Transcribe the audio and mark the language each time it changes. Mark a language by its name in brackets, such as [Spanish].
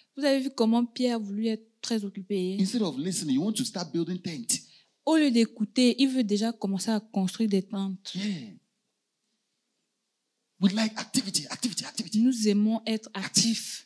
[French] Vous avez vu comment Pierre a voulu être très occupé. [English] Instead of listening, you want to start building tents. [French] Au lieu d'écouter, il veut déjà commencer à construire des tentes. [English] Yeah. We like activity. [French] Nous aimons être actifs.